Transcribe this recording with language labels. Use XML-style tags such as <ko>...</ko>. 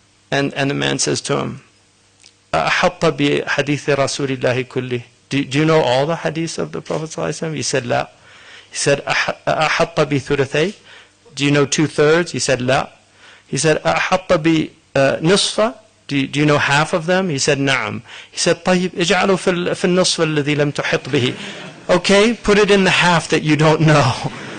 <en>And the man says to him,</en> <ar>"أحط بحديث رسول الله كله."</ar> <en>Do you know all the hadiths of the Prophet ﷺ? He said, "La." He said,</en> <ar>"أحط بثلثي."</ar> <en>Do you know 2/3? He said, "La." He said,</en> <ar>"أحط بنصف."</ar> <en>Do you know half of them? He said,</en> <ar>"نعم."</ar> <en>He said,</en> <ar>"طيب اجعله في النصف الذي لم تحط به."</ar> <en>Okay, put it in the half that you don't know.</en>